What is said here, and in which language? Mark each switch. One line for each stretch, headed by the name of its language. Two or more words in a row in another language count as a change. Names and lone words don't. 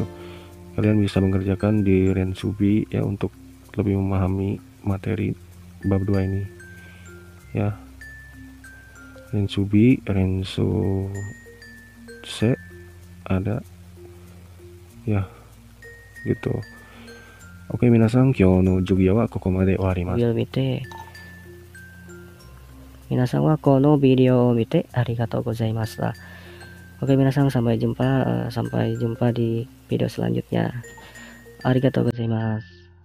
Indonesian: Kalian bisa mengerjakan di Rensube ya untuk lebih memahami materi bab 2 ini ya. Rensube, Rensuse ada ya gitu. Oke,
Japanese: 皆さん、今日の授業はここまで終わります. ビデオを見て、皆さんはこのビデオを見てありがとうございました。
Indonesian: Oke, minasang, sampai jumpa di video selanjutnya.
Japanese: ありがとうございます.